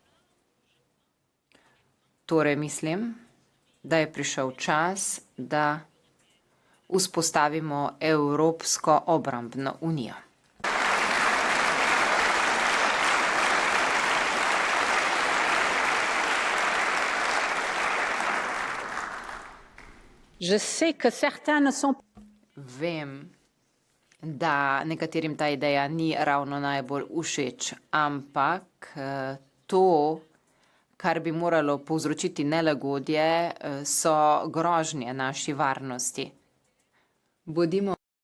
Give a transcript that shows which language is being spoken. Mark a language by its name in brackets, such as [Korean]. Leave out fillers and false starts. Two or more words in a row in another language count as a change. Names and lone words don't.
[Slovenian] Torej mislim, da je prišel čas, da vzpostavimo Evropsko obrambno unijo. [French] Je sais que certains ne sont [Slovenian] Vem, da nekaterim ta ideja ni ravno najbolj všeč, ampak to, kar bi moralo povzročiti nelagodje, so grožnje naši varnosti. Bodimo.